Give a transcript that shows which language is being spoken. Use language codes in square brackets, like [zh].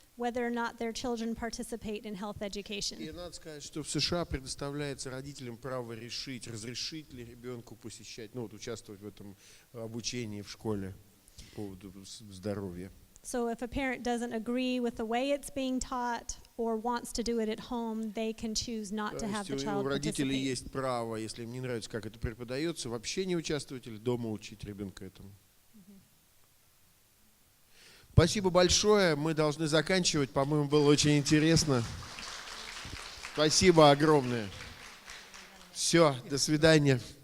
[en] whether or not their children participate in health education. [ru] И надо сказать, что в США предоставляется родителям право решить, разрешить ли ребенку посещать, ну вот участвовать в этом обучении в школе по поводу здоровья. [en] So if a parent doesn't agree with the way it's being taught or wants to do it at home, they can choose not to have the child [ru] У родителей [en] participate. [ru] есть право, если им не нравится, как это преподается, вообще не участвовать или дома учить ребенка этому. Спасибо большое. Мы должны заканчивать. По-моему, было очень интересно. Спасибо огромное. Все, до свидания.